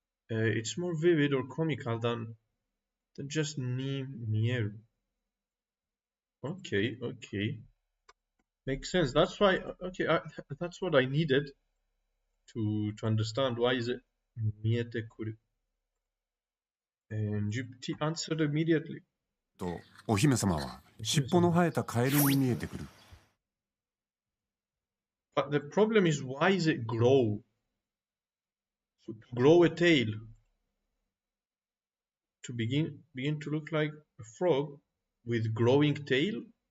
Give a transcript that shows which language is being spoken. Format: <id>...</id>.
<en>It's more vivid or comical than just nieru. Okay. Makes sense. That's why. Okay, that's what I needed to understand. Why is it niete kuru? And GPT answered immediately.</en> <ja>と、お姫様は尻尾の生えたカエルに見えてくる。</ja> <en>But the problem is, why is it grow? So to grow a tail, to begin to look like a frog with growing tail.</en>